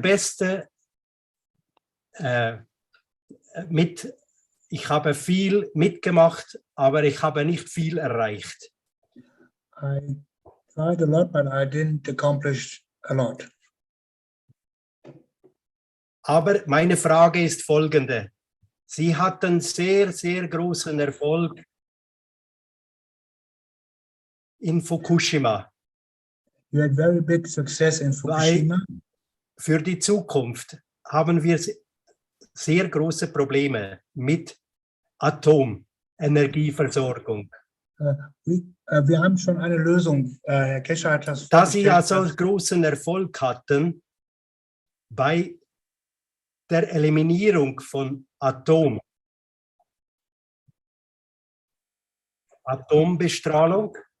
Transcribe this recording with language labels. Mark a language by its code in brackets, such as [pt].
[de] Beste ich habe viel mitgemacht, aber ich habe nicht viel erreicht. [en] I tried a lot, but I didn't accomplish a lot. [de] Aber meine Frage ist folgende. Sie hatten sehr, sehr großen Erfolg in Fukushima. [en] You had very big success in Fukushima. [de] Für die Zukunft haben wir sehr große Probleme mit Atomenergieversorgung. Wir haben schon eine Lösung. Herr Kescher hat das Da Sie ja vorgestellt. so großen Erfolg hatten bei der Eliminierung von Atombestrahlung,